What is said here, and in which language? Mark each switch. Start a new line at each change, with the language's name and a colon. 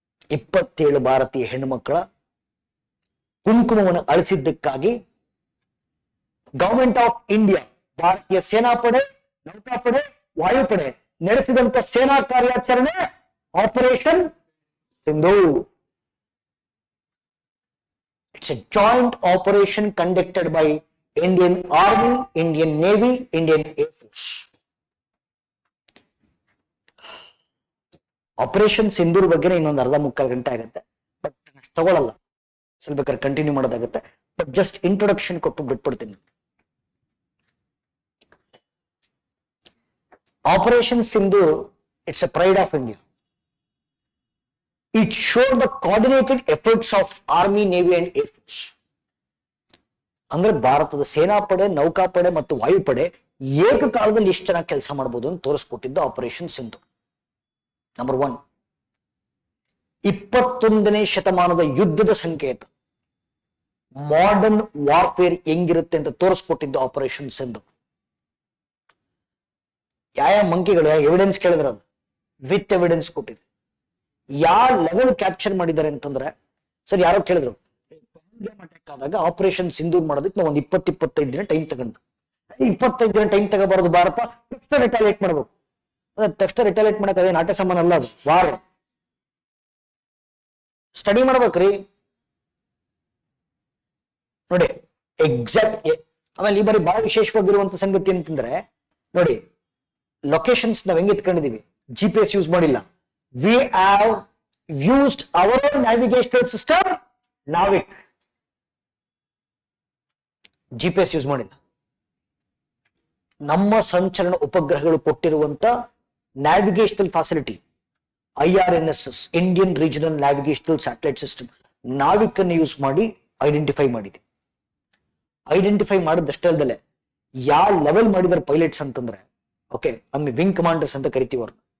Kannada: 27 ಭಾರತೀಯ ಹೆಣ್ಣುಮಕ್ಕಳ ಕುಂಕುಮವನ್ನು ಅಳಿಸಿದ್ದಕ್ಕಾಗಿ government of India, ಭಾರತೀಯ ಸೇನಾಪಡೆ, ನೌಕಾಪಡೆ, ವಾಯುಪಡೆ ನಡೆಸಿದಂತ ಸೇನಾ ಕಾರ್ಯಾಚರಣೆ operation Sindoor.
English: It's a joint operation conducted by Indian Army, Indian Navy, Indian Air Force.
Kannada: Operation Sindoor ಬಗ್ಗೆ ಇನ್ನೊಂದು ಅರ್ಧ ಮುಕ್ಕಾಲು ಗಂಟೆ ಆಗುತ್ತೆ, ಬಟ್ ತಗೊಳ್ಳಲ್ಲ, ಸ್ವಲ್ಪ ಬೇಕಾದ್ರೆ ಕಂಟಿನ್ಯೂ ಮಾಡೋದಾಗುತ್ತೆ. ಬಟ್ ಜಸ್ಟ್ ಇಂಟ್ರೊಡಕ್ಷನ್ ಕೊಟ್ಟು ಬಿಟ್ಬಿಡ್ತೀನಿ.
English: Operation Sindoor, it's a pride of India. It showed the coordinated efforts of Army, Navy and Air Force.
Kannada: ಅಂದ್ರೆ ಭಾರತದ ಸೇನಾಪಡೆ, ನೌಕಾಪಡೆ ಮತ್ತು ವಾಯುಪಡೆ ಏಕಕಾಲದಲ್ಲಿ ಎಷ್ಟು ಚೆನ್ನಾಗಿ ಕೆಲಸ ಮಾಡಬಹುದು ಅಂತ ತೋರಿಸ್ಕೊಟ್ಟಿದ್ದು ಆಪರೇಷನ್ ಸಿಂಧು. ನಂಬರ್ 1, 21ನೇ ಶತಮಾನದ ಯುದ್ಧದ ಸಂಕೇತ, ಮಾಡರ್ನ್ ವಾರ್ಫೇರ್ ಹೆಂಗಿರುತ್ತೆ ಅಂತ ತೋರಿಸ್ಕೊಟ್ಟಿದ್ದು ಆಪರೇಷನ್ ಸಿಂಧು. ಯಾವ ಮಂಕಿಗಳು ಎವಿಡೆನ್ಸ್ ಕೇಳಿದ್ರಲ್ಲ, ವಿತ್ ಎವಿಡೆನ್ಸ್ ಕೊಟ್ಟಿದೆ. ಯಾವ ಲೆವೆಲ್ ಕ್ಯಾಪ್ಚರ್ ಮಾಡಿದ್ದಾರೆ ಅಂತಂದ್ರೆ, ಸರ್ ಯಾರೋ ಕೇಳಿದ್ರು ಅಟ್ಯಾಕ್ ಆದಾಗ ಆಪರೇಷನ್ ಸಿಂಧೂರ್ ಮಾಡೋದಕ್ಕೆ ನಾವು ಒಂದು 20-25 ದಿನ ಟೈಮ್ ತಗೊಂಡು, 25 ದಿನ ಟೈಮ್ ತಗೋಬಾರದು, ಭಾರತ ತಕ್ಷಣ ರಿಟಾಲಿಯೇಟ್ ಮಾಡ್ಬೇಕು. ತಕ್ಷಣ ರಿಟಾಲಿಯೇಟ್ ಮಾಡಕ್ ಅದೇ ನಾಟ್ಯ ಸಾಮಾನ ಅಲ್ಲ, ಅದು ವಾರ್. ಸ್ಟಡಿ ಮಾಡ್ಬೇಕ್ರಿ ನೋಡಿ ಎಕ್ಸಾಕ್ಟ್. ಆಮೇಲೆ ಈ ಬಾರಿ ಬಹಳ ವಿಶೇಷವಾಗಿರುವಂತ ಸಂಗತಿ ಅಂತಂದ್ರೆ ನೋಡಿ, ಲೊಕೇಶನ್ಸ್ ನಾವ್ ಹೆಂಗ್ ಎತ್ಕೊಂಡಿದೀವಿ, GPS ಯೂಸ್ ಮಾಡಿಲ್ಲ.
English: We have used our own navigational system, NAVIC.
Kannada: GPS use ಮಾಡಿಲ್ಲ. ನಮ್ಮ ಸಂಚಲನ ಉಪಗ್ರಹಗಳು ಕೊಟ್ಟಿರುವಂತ navigational ಫಾಸಿಲಿಟಿ IRNSS, Indian regional navigational satellite system, NavIC ಅನ್ನು ಯೂಸ್ ಮಾಡಿ ಐಡೆಂಟಿಫೈ ಮಾಡಿದೆ. ಐಡೆಂಟಿಫೈ ಮಾಡಿದಷ್ಟೇ ಅಲ್ಲದೆ ಯಾವ ಲೆವೆಲ್ ಮಾಡಿದಾರೆ ಪೈಲಟ್ಸ್ ಅಂತಂದ್ರೆ, ಓಕೆ, ಅಮ್ಮಿ ವಿಂಗ್ ಕಮಾಂಡರ್ಸ್ ಅಂತ ಕರಿತೀವಿ ಅವ್ರನ್ನ.